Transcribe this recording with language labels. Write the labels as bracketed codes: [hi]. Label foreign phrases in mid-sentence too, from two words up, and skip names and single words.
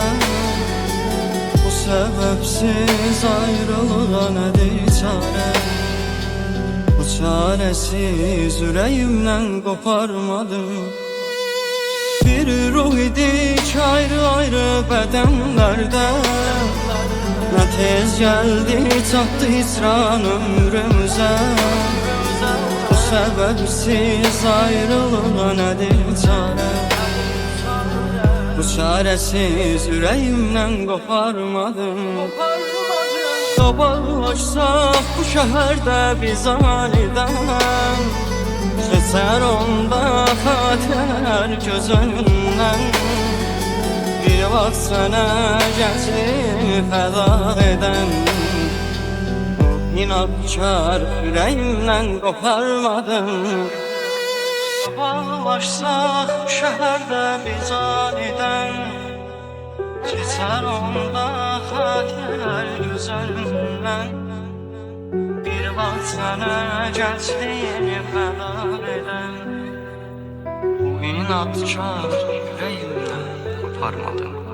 [tr] Bu sebepsiz ayrılığa nedir çare Bu çaresiz yüreğimden koparmadım Bir ruh idik ayrı ayrı bedenlerde Ne tez geldi çattı hicran ömrümüze Sebepsiz ayrılığa nedir çare Bu çaresiz yüreğimden koparmadım [az] Qabaqlaşsaq bu şəhərdə biz anidən Keçər onda xatirələr göz önündən Bir vaxt sənə gəncliyi fəda edən [tr] İnadkar yüreğimden koparmadım [az] Qabaqlaşsaq şəhərdə biz aniden Keçər onda xatirələr göz önündən Bir vaxt sənə gəncliyini fəda edən [tr] Bu inadkar yüreğimden koparmadım